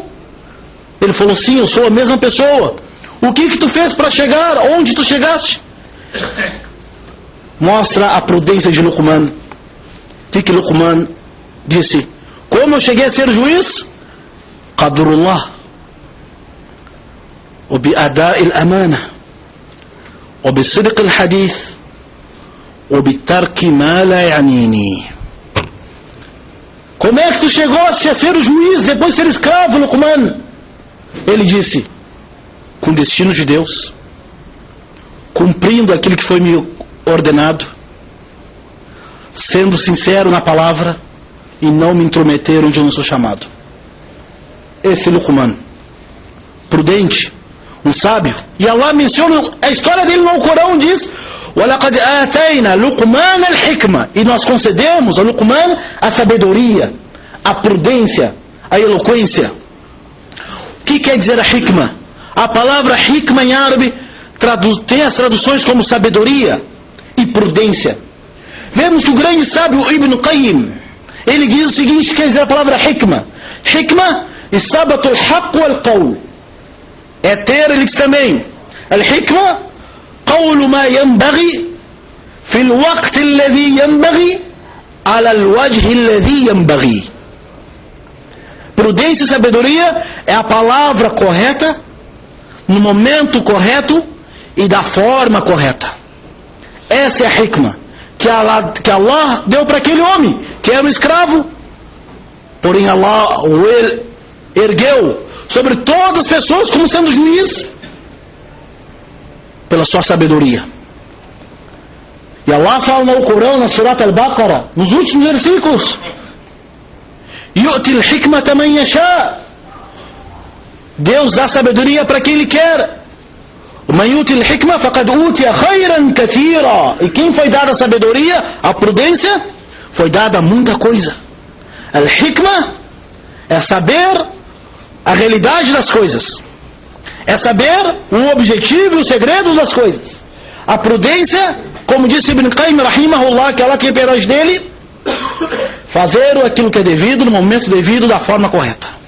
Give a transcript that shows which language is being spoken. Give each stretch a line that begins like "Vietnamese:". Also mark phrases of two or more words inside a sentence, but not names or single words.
Portuguese: Ele falou: sim, eu sou a mesma pessoa. O que tu fez para chegar onde tu chegaste? Mostra a prudência de Luqman. O que Luqman disse? Como eu cheguei a ser juiz?
Arabic: Qadrullah, وبأداء الأمانة وبصدق الحديث وبترك ما لا يعنيني.
Portuguese: como é que tu chegou a ser o juiz, depois de ser escravo, Luqman? Ele disse, com o destino de Deus, cumprindo aquilo que foi me ordenado, sendo sincero na palavra e não me intrometer onde eu não sou chamado. Esse Luqman, prudente, um sábio. E Allah menciona a história dele no Corão, diz:
Arabic: وَلَقَدْ آتَيْنَا لُقْمَانَ الْحِكْمَةِ,
Portuguese: e nós concedemos a Luqman a sabedoria, a prudência, a eloquência. O que quer dizer a hikmah? A palavra hikmah em árabe tem as traduções como sabedoria e prudência. Vemos que o grande sábio Ibn Qayyim, ele diz o seguinte, quer dizer a palavra hikmah.
Arabic: حكمة، إصابة الحق والقول.
Portuguese: É ter, ele diz também,
Arabic: الحكمة، قول ما ينبغي، في الوقت الذي ينبغي، على الوجه الذي ينبغي.
Portuguese: Prudência e sabedoria é a palavra correta, no momento correto e da forma correta. Essa é a hikmah que Allah deu para aquele homem, que era um escravo. Porém Allah o ergueu sobre todas as pessoas como sendo juiz pela sua sabedoria. E Allah fala no Corão, na Surat Al-Baqarah, nos últimos versículos:
Arabic: يؤتي الحكمة من يشاء.
Portuguese: Deus dá sabedoria para quem Ele quer.
Arabic: من يؤت الحكمة فقد أوتي خيرا كثيرا.
Portuguese: E quem foi dada a sabedoria, a prudência, foi dada muita coisa. Al-hikma é saber a realidade das coisas, é saber o objetivo e o segredo das coisas. A prudência, como disse Ibn Qayyim rahimahullah, que Allah tem piedade dele, fazer aquilo que é devido no momento devido, da forma correta.